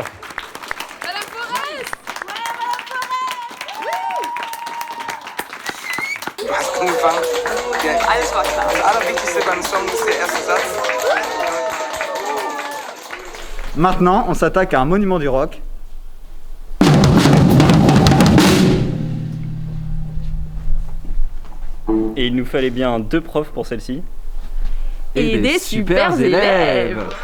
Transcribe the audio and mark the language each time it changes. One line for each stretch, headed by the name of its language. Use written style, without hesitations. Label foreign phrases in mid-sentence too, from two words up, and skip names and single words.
French: Madame Forest!
German: Was cool war, alles war klar. Das Allerwichtigste beim Song ist der erste Satz.
French: Maintenant, on s'attaque à un monument du rock. Et il nous fallait bien 2 profs pour celle-ci. Et des super élèves.